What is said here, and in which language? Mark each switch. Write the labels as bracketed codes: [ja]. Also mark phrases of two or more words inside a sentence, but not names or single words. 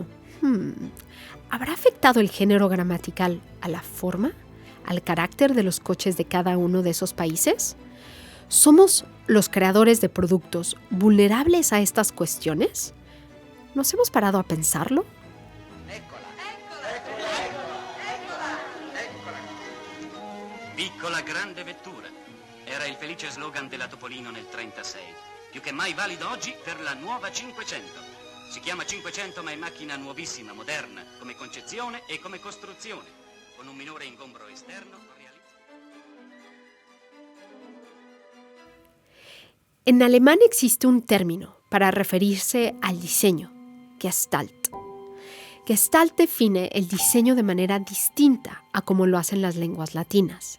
[es] ¿Habrá afectado el género gramatical a la forma, al carácter de los coches de cada uno de esos países? ¿Somos los creadores de productos vulnerables a estas cuestiones? ¿Nos hemos parado a pensarlo? [it] Piccola grande vettura. Era il felice slogan della Topolino nel 36. Più che mai valido oggi per la nuova 500. Si chiama 500 ma è macchina nuovissima, moderna, come concezione e come costruzione, con un minore ingombro esterno. [es] En alemán existe un término para referirse al diseño, Gestalt. Gestalt define el diseño de manera distinta a como lo hacen las lenguas latinas.